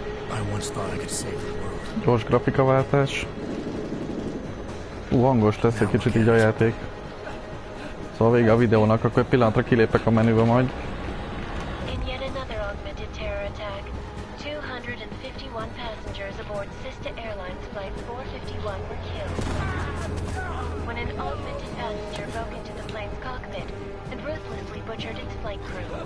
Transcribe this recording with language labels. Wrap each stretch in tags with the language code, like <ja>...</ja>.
<en>I once thought I could save the world.</en> <hu>Gyors grafikaváltás. Hangos lesz egy kicsit így a játék. Szóval vége a videónak, akkor egy pillanatra kilépek a menübe majd.</hu> <en>In yet another augmented terror attack, 251 passengers aboard Sista Airlines Flight 451 were killed. When an augmented passenger broke into the plane's cockpit and ruthlessly butchered flight crew.</en>